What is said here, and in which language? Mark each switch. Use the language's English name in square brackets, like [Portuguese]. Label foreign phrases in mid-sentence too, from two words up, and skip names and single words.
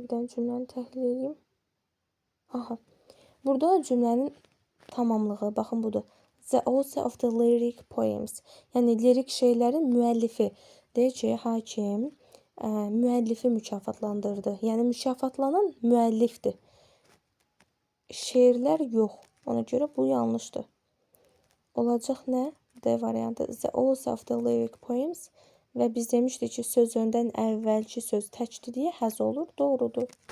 [Azerbaijani] Bir dənə cümləni təhlil edeyim. Aha. Burada cümlənin tamamlığı, baxın budur. [English] The author of the lyric poems. [Azerbaijani] Yəni lirik şeylərin müəllifi. Deyir ki, hakim müəllifi mükafatlandırdı. Yəni mükafatlanan müəllifdir. Şeirlər yox. Ona görə bu yanlışdır. Olacaq nə? D variantı. [English] The author of the lyric poems. [Azerbaijani] Və biz demişdik ki, söz öndən əvvəlki söz təkdir deyə həz olur. Doğrudur.